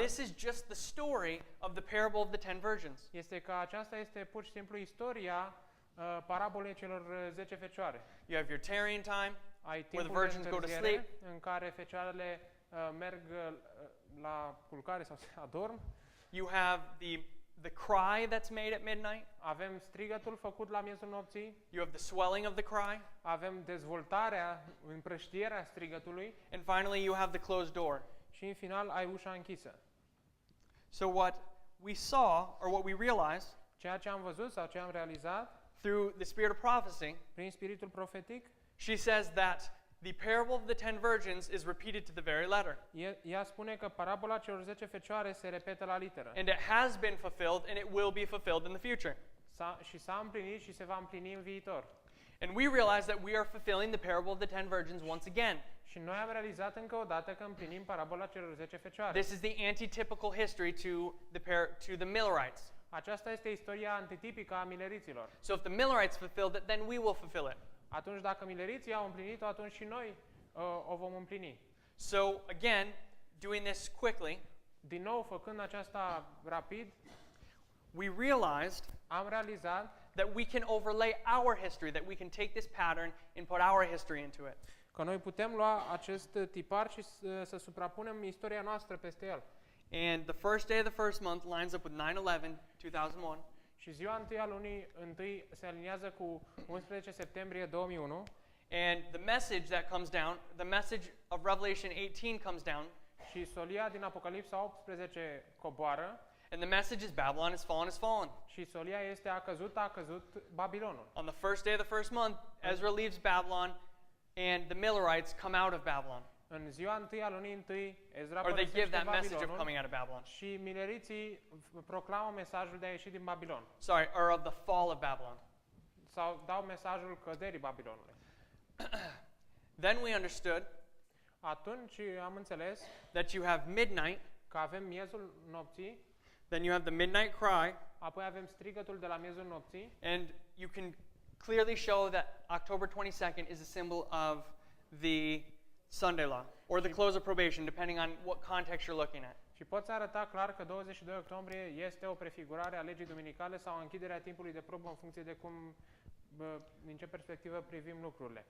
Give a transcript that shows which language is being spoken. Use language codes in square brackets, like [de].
[en] this is just the story of the parable of the 10 virgins. [ro] este că aceasta este pur și simplu istoria parabolei celor 10 fecioare. [en] You have your tarrying time, [ro] Ai [en] where the [ro] timpul de [en] virgins go to sleep, [ro] întârziere în care fecioarele merg la culcare sau se adorm. [en] you have the the cry that's made at midnight. [ro] Avem strigătul făcut la miezul nopții. [en] You have the swelling of the cry. [ro] Avem dezvoltarea, împrăștierea strigătului. [en] And finally, you have the closed door. [ro] Și în final ai ușa închisă. [en] So what we saw, or what we realized, [ro] Ceea ce am văzut sau ce am realizat [en] through the spirit of prophecy, [ro] prin spiritul profetic, [en] she says that the parable of the 10 virgins is repeated to the very letter. [ro] ea spune că parabola celor 10 fecioare se repetă la literă. [en] And it has been fulfilled, and it will be fulfilled in the future. [ro] Și s-a împlinit și se va împlini în viitor. [en] And we realize that we are fulfilling the parable of the 10 virgins once again. [ro] Și noi am realizat încă o dată că împlinim parabola celor 10 fecioare. [en] This is the antitypical history to the Millerites. [ro] Aceasta este istoria antitipică a mileriților. [en] So if the Millerites fulfilled it, then we will fulfill it. [ro] Atunci dacă mileriții au împlinit-o, atunci și noi o vom împlini. [en] So again, doing this quickly, [ro] Din nou, făcând aceasta rapid, [en] we realized [ro] am realizat [en] that we can overlay our history, that we can take this pattern and put our history into it. [ro] că noi putem lua acest tipar și să suprapunem istoria noastră peste el. [en] And the first day of the first month lines up with 9/11/2001. [ro] Și ziua întâi a lunii întâi se aliniază cu 11 septembrie 2001. [en] And the message that comes down, the message of Revelation 18 comes down. [ro] Și solia din Apocalipsa 18 coboară. [en] And the message is Babylon is fallen. [ro] Și solia este a căzut Babilonul. [en] On the first day of the first month, Ezra leaves Babylon and the Millerites come out of Babylon. [ro] În ziua întâi a lunii întâi, Ezra [en] Or they give [ro] părăsește [en] that message of [ro] Babilonul [en] coming out of Babylon. [ro] și mileriții proclamă mesajul de a ieși din Babilon. [en] Sorry, or of the fall of Babylon. [ro] Sau dau mesajul căderii Babilonului. [en] Then we understood [ro] Atunci am înțeles [en] that you have midnight, [ro] că avem miezul nopții, [en] then you have the midnight cry, [ro] apoi avem strigătul de la miezul nopții [en] and you can clearly show that October 22nd is a symbol of the Sunday law, or the close of probation, depending on what context you're looking at. [ro] și poți arăta clar că 22 octombrie este o prefigurare a legii duminicale sau a închiderea timpului de probă în funcție de cum, din ce perspectivă privim lucrurile.